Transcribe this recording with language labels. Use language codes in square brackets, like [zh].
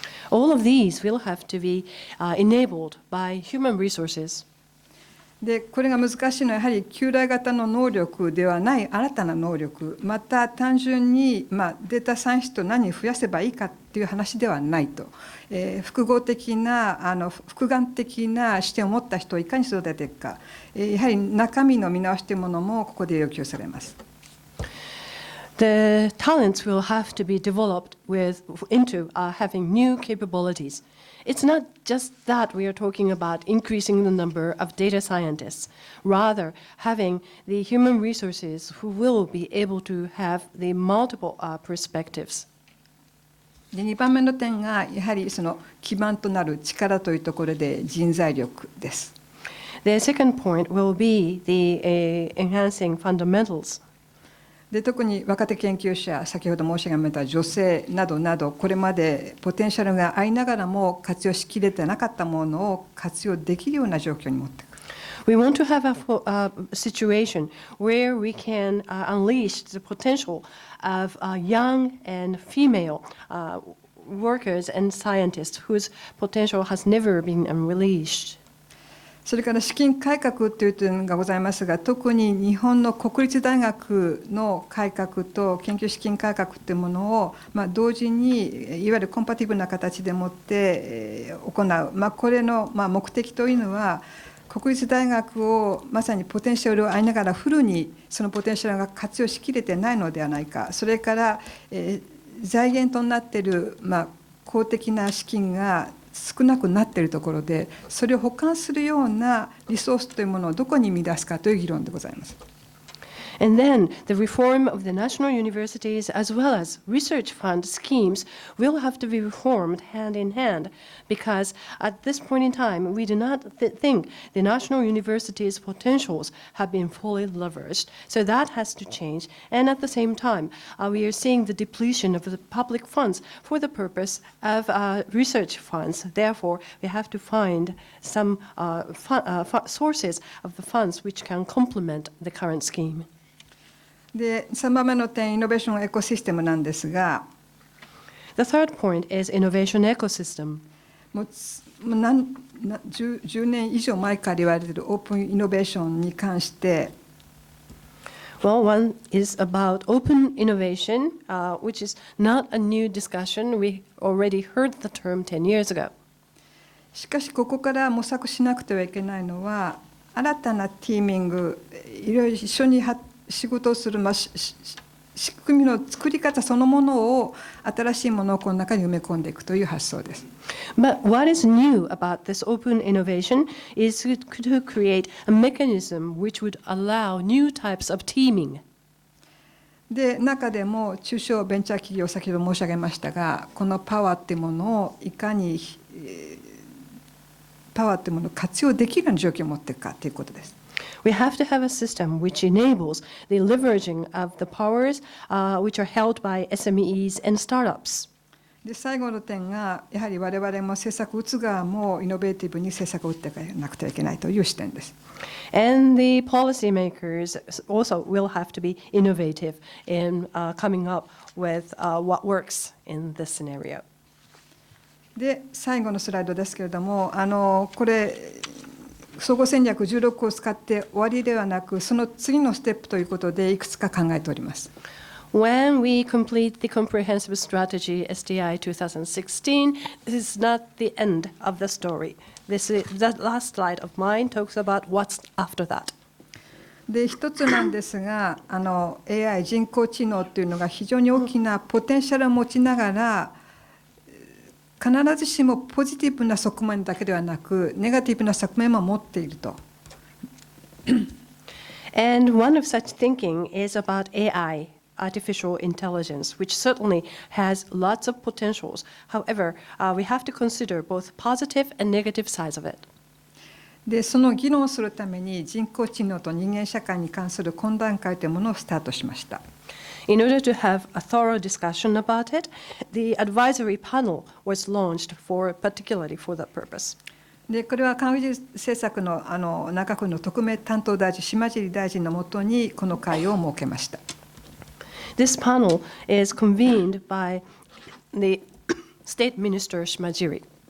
[en] All of these will have to be enabled by human resources. [ja] でこれが難しいのはやはり旧来型の能力ではない新たな能力、また単純に、データサイエンスと何増やせばいいかっていう話ではないと、複合的な複眼的な視点を持った人をいかに育てていくか、やはり中身の見直しというものもここで要求されます。 [en] The talents will have to be developed into having new capabilities. It's not just that we are talking about increasing the number of data scientists, rather having the human resources who will be able to have the multiple perspectives. [ja] で2番目の点がやはりその基盤となる力というところで人材力です。 [en] The second point will be the enhancing fundamentals. [ja] で特に若手研究者、先ほど申し上げた女性などなど、これまでポテンシャルがありながらも活用しきれてなかったものを活用できるような状況に持っていく。 [en] We want to have a situation where we can unleash the potential of young and female workers and scientists whose potential has never been unleashed. [ja] それから資金改革という点がございますが、特に日本の国立大学の改革と研究資金改革というものを、同時にいわゆるコンパティブルな形でもって行う、これの目的というのは、国立大学をまさにポテンシャルをありながらフルにそのポテンシャルが活用しきれてないのではないか、それから、財源となっている、公的な資金が少なくなっているところで、それを補完するようなリソースというものをどこに見出すかという議論でございます。 [en] And then the reform of the national universities as well as research fund schemes will have to be reformed hand in hand because at this point in time we do not think the national universities' potentials have been fully leveraged. So that has to change. And at the same time we are seeing the depletion of the public funds for the purpose of research funds. Therefore we have to find some sources of the funds which can complement the current scheme. [ja] で3番目の点、イノベーションエコシステムなんですが、 [en] The third point is innovation ecosystem. [ja] もう10年以上前から言われているオープンイノベーションに関して、 [en] Well, one is about open innovation, which is not a new discussion. We already heard the term 10 years ago. [ja] しかしここから模索しなくてはいけないのは、新たなティーミング、いろいろ一緒に仕事をする、仕組みの作り方そのものを新しいものをこの中に埋め込んでいくという発想です。 [en] But what is new about this open innovation is to create a mechanism which would allow new types of teaming. [ja] で中でも中小ベンチャー企業、先ほど申し上げましたが、このパワーっていうものをいかにパワーっていうものを活用できるような状況を持っていくかということです。 [en] We have to have a system which enables the leveraging of the powers which are held by SMEs and startups. [ja] で最後の点が、やはり我々も政策を打つ側もイノベーティブに政策を打っていかなくてはいけないという視点です。 [en] And the policymakers also will have to be innovative in coming up with what works in this scenario. [ja] で最後のスライドですけれども、これ総合戦略16を使って終わりではなく、その次のステップということでいくつか考えております。 [en] When we complete the comprehensive strategy SDI 2016, this is not the end of the story. That last slide of mine talks about what's after that. [ja] で一つなんですが、AI 人工知能というのが非常に大きなポテンシャルを持ちながら、必ずしもポジティブな側面だけではなく、ネガティブな側面も持っていると。 [en] And one of such thinking is about AI, artificial intelligence, which certainly has lots of potentials. However, we have to consider both positive and negative sides of it. [ja] でその議論をするために人工知能と人間社会に関する懇談会というものをスタートしました。 [en] In order to have a thorough discussion about it, the advisory panel was launched particularly for that purpose. [ja] でこれは科学技術政策の内閣府の特命担当大臣、島尻大臣のもとにこの会を設けました。 [en] This panel is convened by the State Minister Shimajiri.